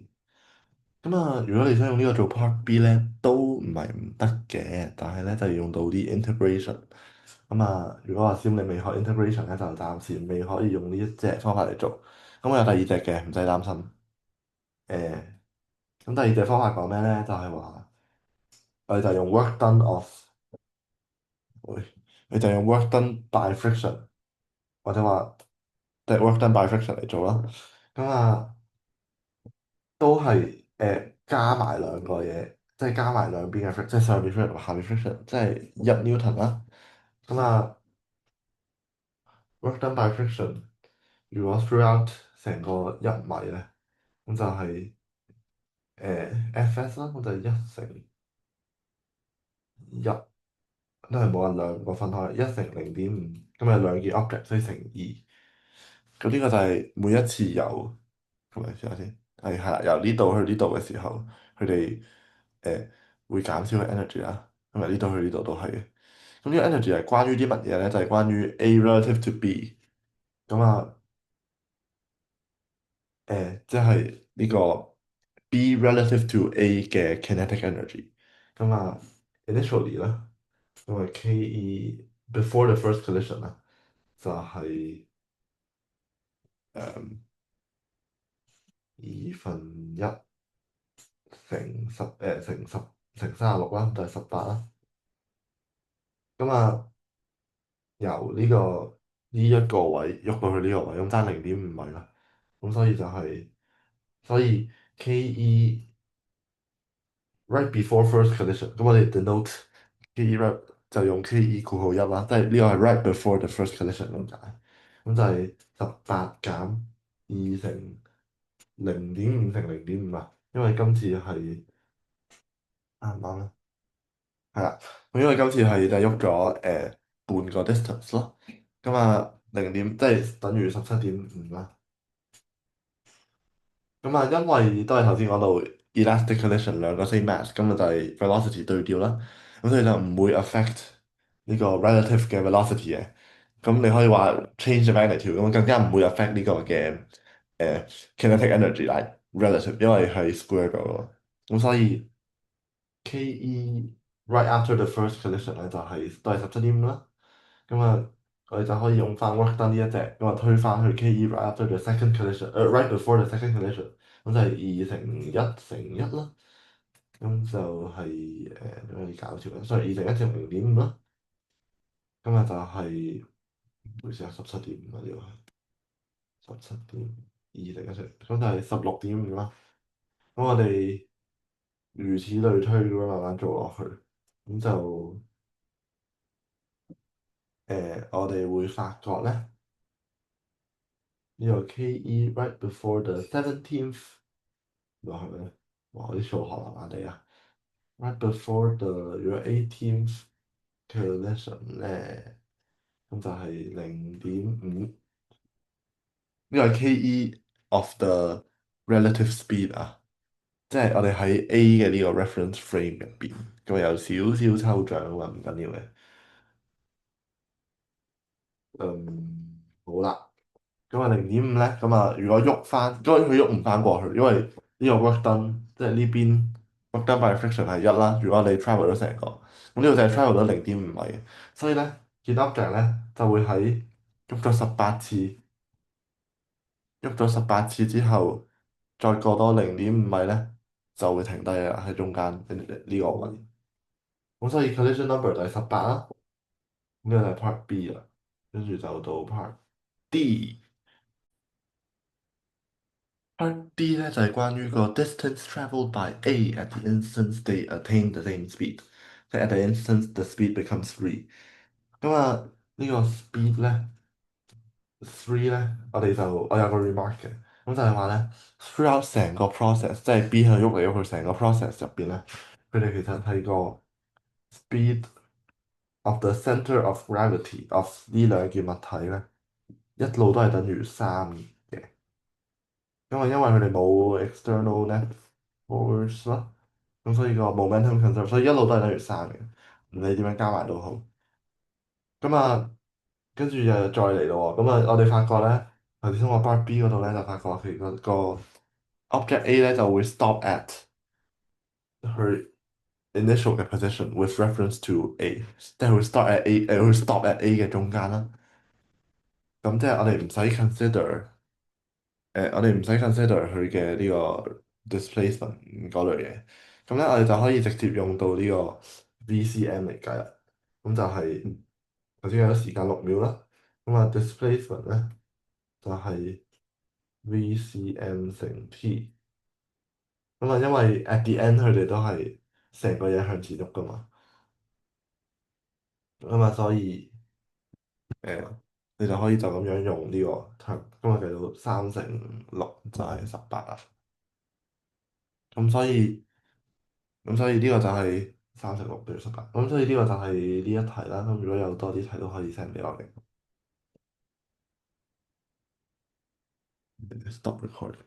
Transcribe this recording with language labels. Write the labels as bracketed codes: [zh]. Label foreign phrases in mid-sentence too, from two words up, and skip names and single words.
[yue] 如果你想用呢個做 Part B 咧，都唔係唔得嘅，但係咧就要用到啲 integration。如果話先你未學 integration 咧，就暫時未可以用呢一隻方法嚟做。咁我有第二隻嘅，唔使擔心。誒，咁第二隻方法講咩咧？就係話我哋就用 [en] work done of， [yue] 喂，你就用 [en] work done by friction， [yue] 或者話即係 [en] work done by friction [yue] 嚟做啦。咁啊。都係加埋兩個嘢，即係加埋兩邊嘅 friction，即係上邊 friction 同下邊 friction，即係1 Newton 啦。咁啊 [en] ，work done by friction， [yue] 如果 throughout 成個1米咧，咁就係Fs 啦，咁就係1乘1，都係冇人兩個分開，1乘0.5，咁有兩件 object，所以乘2。咁呢個就係每一次由，咁嚟試下先，係啦，由呢度去呢度嘅時候，佢哋誒會減少嘅 energy 啦，咁由呢度去呢度都係嘅。咁呢個 energy 係關於啲乜嘢咧？就係關於 [en] A relative to B。 [yue] 咁即係呢個 [en] B relative to A [yue] 嘅 kinetic energy。initially 啦，因為 [en] KE before the first collision [yue] 啦，就係2分一乘36啦，就係18啦。咁由呢一個位喐到去呢個位，咁爭0.5米啦。咁所以 [en] KE right before first collision， [yue] 咁我哋 denote [en] KE right [yue] 就用 KE 括號一啦，即係呢個係 [en] right before the first collision [yue] 咁解。咁就係18減2乘0.5乘0.5啊，因為今次係啱唔啱咧？係啦，咁因為今次係就喐咗半個 distance 咯。零點即係等於17.5啦。因為都係頭先講到 [en] elastic collision [yue] 兩個 [en] same mass， [yue] 咁就係 velocity 對調啦。咁所以就唔會 affect 呢個 relative 嘅 velocity 嘅。咁你可以話 [en] change the magnitude， [yue] 咁更加唔會 affect 呢個嘅 [en] kinetic energy [yue] 啦，relative，因為係 square 咗咯。咁所以 [en] KE right after the first collision [yue] 咧就係都係17.5啦。咁我哋就可以用翻 [en] work done [yue] 呢一隻，推翻去 [en] KE right after the second collision，right before the second collision， [yue] 咁就係2乘1乘1啦。咁就係點樣搞笑咧？sorry，2乘1乘0.5啦。就係唔好意思啊，17.5啊，呢個係17.2乘1乘，咁就係16.5啦。咁我哋如此類推咁樣慢慢做落去，咁就我哋會發覺咧。呢個 [en] KE right before the 17th， [yue] 話係咪？哇！我啲數學麻麻地啊。 [en] right before the [yue] 如果 18th collision 咧，咁就係0.5。呢個係 [en] KE of the relative speed [yue] 啊，即係我哋喺 A 嘅呢個 [en] reference frame [yue] 入邊，咁有少少抽象啊，唔緊要嘅。好啦。咁啊0.5咧，咁啊如果喐翻，因為佢喐唔翻過去，因為呢個 [en] work done， [yue] 即係呢邊 [en] work done by friction [yue] 係一啦。如果你 travel 咗成個，咁呢度就係 travel 咗0.5米嘅，所以咧件 object 咧就會喺喐咗十八次，喐咗十八次之後，再過多0.5米咧就會停低啦，喺中間呢個位。咁所以 [en] collision number [yue] 就係18啦，咁呢個就係 part B 啦，跟住就到 part D。Part D 咧就係關於個 [en] distance travelled by A at the instance they attain the same speed， [yue] 即係 [en] at the instance the speed becomes three。 [yue] 咁啊呢個 speed 咧 three 咧，我有個 remark 嘅，咁就係話咧 throughout 成個 process，即係 B 去喐嚟喐去成個 process 入邊咧，佢哋其實係個 [en] speed of the centre of gravity of [yue] 呢兩件物體咧，一路都係等於三嘅。因為佢哋冇 [en] external net force [yue] 啦，咁所以個 momentum conserve，所以一路都係等於三嘅，唔理點樣加埋都好。咁啊，跟住就再嚟咯喎，咁啊，我哋發覺咧，頭先我 part B 嗰度咧就發覺佢個 object A 咧就會 [en] stop at [yue] 佢 initial 嘅 position [en] with reference to A， [yue] 即係會 [en] start at A， [yue] 會 [en] stop at A [yue] 嘅中間啦。咁即係我哋唔使 consider。我哋唔使 consider 佢嘅呢個 displacement 嗰類嘢，咁咧我哋就可以直接用到呢個 VCM 嚟計啦。咁就係頭先有時間6秒啦，咁啊 displacement 咧就係 VCM 乘 T。咁啊因為 [en] at the end [yue] 佢哋都係成個嘢向前喐噶嘛，咁啊所以你就可以就咁樣用呢個 term，咁啊計到3乘6就係18啦。咁所以呢個就係3乘6等於18，咁所以呢個就係呢一題啦。咁如果有多啲題都可以 send 俾我嘅。 [en] Stop recording。